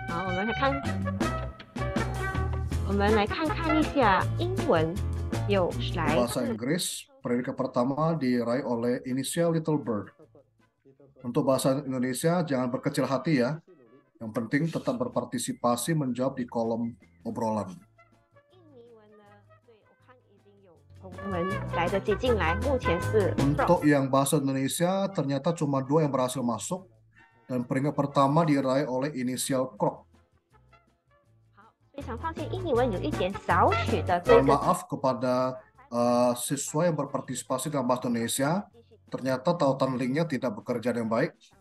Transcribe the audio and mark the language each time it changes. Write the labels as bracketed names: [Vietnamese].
[Chinese] 好，我们来看看一下英文有来 [Indonesian] Bahasa Inggris peringkat pertama diraih oleh inisial Little Bird. Untuk bahasa Indonesia jangan berkecil hati ya. Yang penting tetap berpartisipasi menjawab di kolom obrolan. [Chinese] 印尼文呢？对，我看已经有同文来得及进来，目前是 [Indonesian] Untuk yang bahasa Indonesia ternyata cuma 2 yang berhasil masuk dan peringkat pertama diraih oleh inisial Krok. [Chinese] 好，非常抱歉，印尼文有一点少许的这 [Indonesian] Dan [Chinese] 个 [Indonesian] maaf kepada siswa yang berpartisipasi dalam bahasa Indonesia, ternyata tautan linknya tidak bekerja dengan baik.